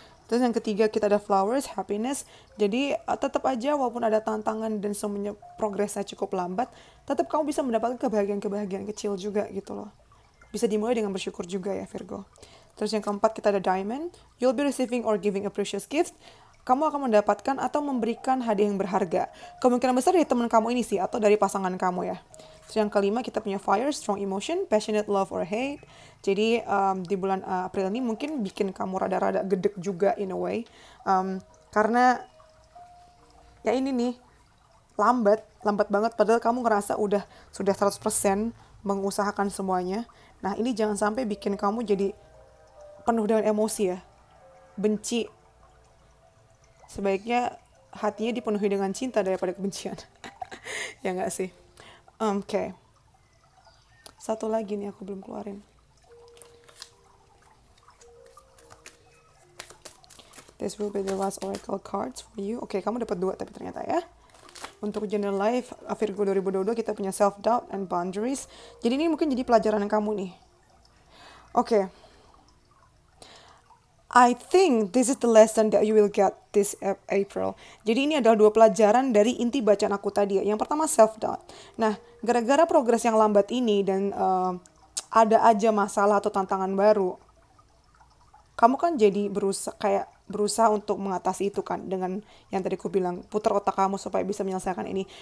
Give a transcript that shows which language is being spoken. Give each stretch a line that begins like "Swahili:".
Indonesian: Terus yang ketiga kita ada flowers, happiness. Jadi tetap aja walaupun ada tantangan dan semuanya progresnya cukup lambat, tetap kamu bisa mendapatkan kebahagiaan kecil juga gitu loh. Bisa dimulai dengan bersyukur juga ya Virgo. Terus yang keempat kita ada diamond.
English: You'll be receiving or giving a precious gift.
Indonesian: Kamu akan mendapatkan atau memberikan hadiah yang berharga. Kemungkinan besar dari teman kamu ini sih, atau dari pasangan kamu ya. Terus yang kelima kita punya
English: fire, strong emotion, passionate love or hate.
Indonesian: Jadi di bulan April ini mungkin bikin kamu rada-rada gedek juga
English: in a way.
Indonesian: Karena ya ini nih, lambat banget, padahal kamu ngerasa sudah 100% mengusahakan semuanya. Nah ini jangan sampai bikin kamu jadi penuh dengan emosi ya, benci. Sebaiknya hatinya dipenuhi dengan cinta daripada kebencian. Ya nggak sih? Oke. Satu lagi nih aku belum keluarin.
English: This will be the last oracle cards for you.
Indonesian: Oke, kamu dapat 2 tapi ternyata ya. Untuk general life, Virgo 2022 kita punya
English: self-doubt and boundaries.
Indonesian: Jadi ini mungkin jadi pelajaran kamu nih. Oke.
English: I think this is the lesson that you will get this April.
Indonesian: Jadi ini adalah 2 pelajaran dari inti bacaan aku tadi ya. Yang pertama self-doubt. Nah, gara-gara progres yang lambat ini dan ada aja masalah atau tantangan baru, kamu kan jadi berusaha untuk mengatasi itu kan, dengan yang tadi aku bilang, putar otak kamu supaya bisa menyelesaikan ini.